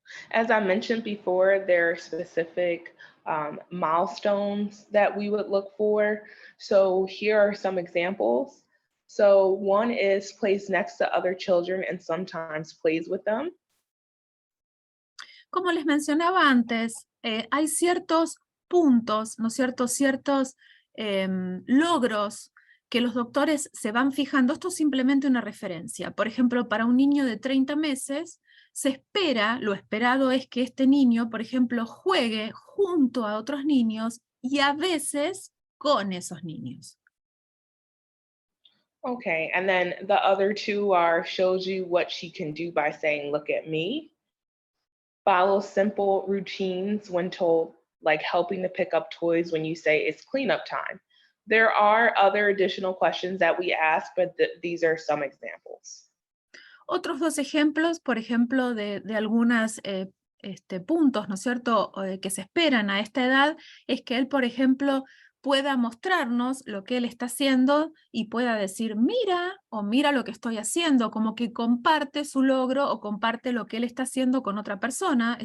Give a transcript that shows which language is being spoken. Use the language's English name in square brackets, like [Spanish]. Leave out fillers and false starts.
[English] As I mentioned before, there are specific milestones that we would look for. So here are some examples. So one is plays next to other children and sometimes plays with them. [Spanish] Como les mencionaba antes, hay ciertos puntos, ¿no es cierto?, ciertos logros que los doctores se van fijando. Esto es simplemente una referencia. Por ejemplo, para un niño de 30 meses, se espera, lo esperado es que este niño, por ejemplo, juegue junto a otros niños y a veces con esos niños. [English] Okay, and then the other two are shows you what she can do by saying, look at me. Follow simple routines when told, like helping to pick up toys when you say it's cleanup time. There are other additional questions that we ask, but these are some examples. [Spanish] Otros dos ejemplos, por ejemplo, de algunos puntos, ¿no es cierto?, que se esperan a esta edad, es que él, por ejemplo, pueda mostrarnos lo que él está haciendo y pueda decir, mira, o mira lo que estoy haciendo, como que comparte su logro o comparte lo que él está haciendo con otra persona.